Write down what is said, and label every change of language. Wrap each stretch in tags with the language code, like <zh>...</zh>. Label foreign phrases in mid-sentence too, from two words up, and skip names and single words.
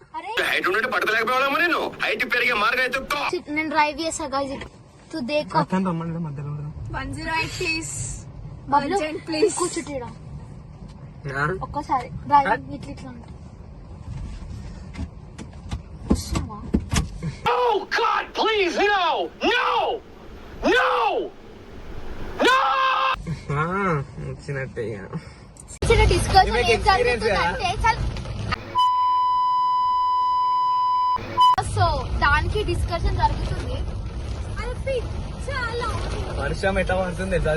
<te>నేను డ్రైవ్ చేసా గైస్.</te> <hi>तू देखो,</hi> <te>108 ప్లీజ్, ప్లీజ్ కూర్చుంటా ఒక్కసారి. డ్రైవింగ్ ఇట్లా ఇట్లా ఉంటుంది. వస్తున్నావా?</te> <en>Oh God, please, no, no, no, no.</en> <te>వచ్చినట్టే చిన్న డిస్కషన్ ఏం జరుగుతుందంటే, సో దానికి డిస్కషన్ జరుగుతుంది. చాలా వర్షం ఎట్లా పడుతుంది తెలుసా?</te>